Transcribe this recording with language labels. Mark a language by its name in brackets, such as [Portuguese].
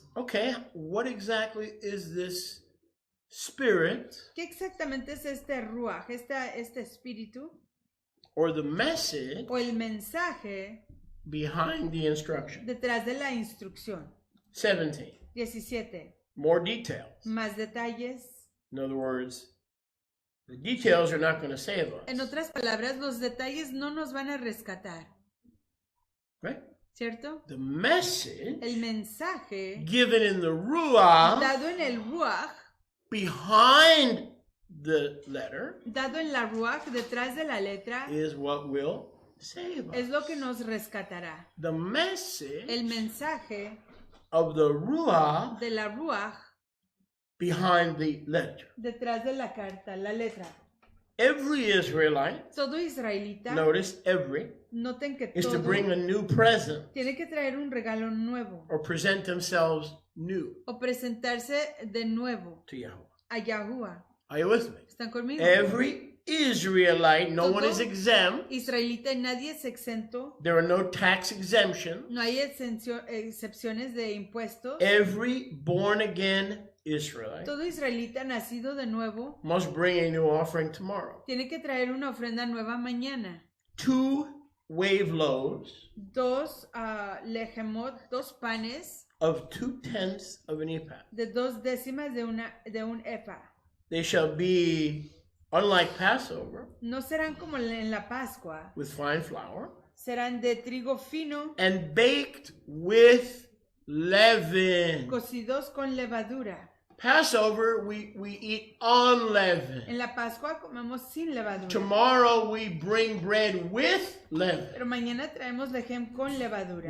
[English] Okay, what exactly is this spirit [Spanish] ¿Qué exactamente es este ruach, este espíritu [English] or the message [Spanish] o el mensaje [English] behind the instruction? [Spanish] detrás de la instrucción? [English] 17. [Spanish] 17. [English] More details. [Spanish] Más detalles. [English] In other words, the details are not going to save us. [Spanish] En otras palabras, los detalles no nos van a rescatar, [English] Right? [Spanish] ¿cierto? [English] The message [Spanish] El mensaje [English] given in the Ruach [Spanish] dado en el ruach, [English] behind the letter [Spanish] dado en la ruach detrás de la letra, [English] is what will save [Spanish] es [English] us. [Spanish] lo que nos rescatará. [English] The message [Spanish] El mensaje [English] of the Ruach [Spanish] de la ruach [English] behind the letter. [Spanish] detrás de la carta, la letra. [English] Every Israelite, [Spanish] Todo israelita, [English] notice every, [Spanish] noten que [English] is to [Spanish] todo [English] bring a new present [Spanish] tiene que traer un regalo nuevo [English] or present themselves new [Spanish] o presentarse de nuevo [English] to Yahweh. [Spanish] a Yahuwah. [English] Are you with me? [Spanish] ¿Están conmigo? [English] Every Israelite, no one is [Spanish] Todo [English] exempt. [Spanish] Israelita, nadie es exento. [English] There are no tax exemptions. [Spanish] No hay excepciones de impuestos. [English] Every born again Israelite [Spanish] Todo israelita nacido de nuevo [English] must bring a new offering tomorrow. [Spanish] tiene que traer una ofrenda nueva mañana. [English] 2 wave loaves [Spanish] 2 lejemot, 2 panes [English] of 2/10 of an ephah. [Spanish] de 2 décimas de un efa. [English] They shall be, unlike Passover, [Spanish] No serán como en la Pascua, [English] with fine flour [Spanish] serán de trigo fino, [English] and baked with leaven. [Spanish] cocidos con levadura. [English] Passover, we eat unleavened. [Spanish] En la Pascua comemos sin levadura. [English] Tomorrow we bring bread with leaven, [Spanish] Pero mañana traemos lejem con levadura,